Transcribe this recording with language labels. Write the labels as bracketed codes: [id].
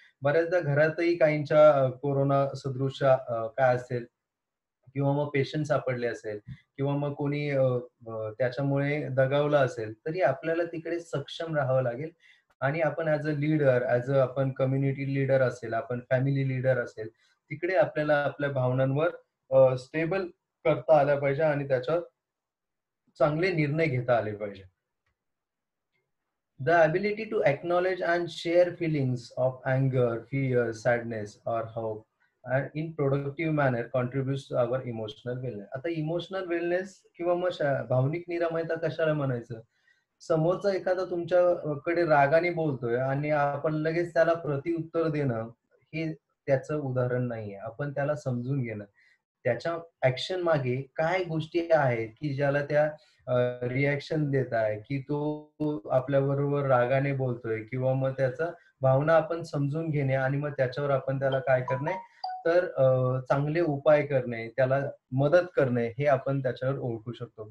[mr] बऱ्याचदा घरातही काहींच्या कोरोना सदृश काय असेल किंवा मग पेशंट सापडले असेल किंवा मग कोणी त्याच्यामुळे दगावलं असेल, तरी आपल्याला तिकडे सक्षम राहावं लागेल आणि आपण [en] as a leader, [mr] as a आपण कम्युनिटी लीडर असेल, आपण फॅमिली लीडर असेल, तिकडे आपल्याला आपल्या भावनांवर स्टेबल करता आल्या पाहिजे आणि त्याच्यावर चांगले निर्णय घेता आले पाहिजे. [en] The ability to acknowledge and share feelings of anger, fear, sadness, or hope and in productive manner contributes to our emotional wellness. [mr] आता इमोशनल वेलनेस किंवा मग भावनिक निरामयता कशाला म्हणायचं? समोरचा एखादा तुमच्याकडे रागाने बोलतोय आणि आपण लगेच त्याला प्रतिउत्तर देणं, हे त्याचं उदाहरण नाहीये. आपण त्याला समजून घेणं. त्याच्या ऍक्शन मागे काय गोष्टी आहेत, की ज्याला त्या रिएक्शन देत आहे, की तो आपल्याबरोबर रागाने बोलतोय किंवा मग त्याचा भावना आपण समजून घेणे आणि मग त्याच्यावर आपण त्याला काय करणे, तर चांगले उपाय करणे, त्याला मदत करणे, हे आपण त्याच्यावर ओळखू शकतो.